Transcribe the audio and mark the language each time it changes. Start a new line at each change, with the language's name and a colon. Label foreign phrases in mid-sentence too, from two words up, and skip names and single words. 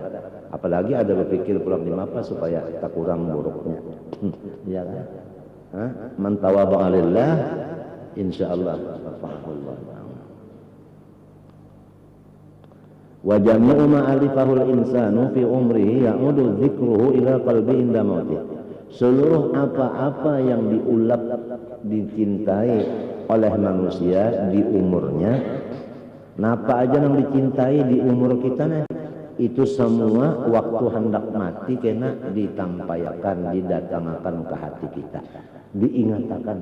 Banjar: Apalagi ada berpikir pulang di apa supaya tak kurang buruknya. Ya kan?
Arabic: من تواضع لله إن شاء الله رفعه الله. وجميع ما ألفه الإنسان في عمره يعود ذكره إلى قلبه عند موته.
Banjar: Seluruh apa-apa yang diulap dicintai oleh manusia di umurnya, napa aja yang dicintai di umur kita nih itu semua waktu hendak mati kena ditampayakan, didatangkan ke hati kita, diingatkan.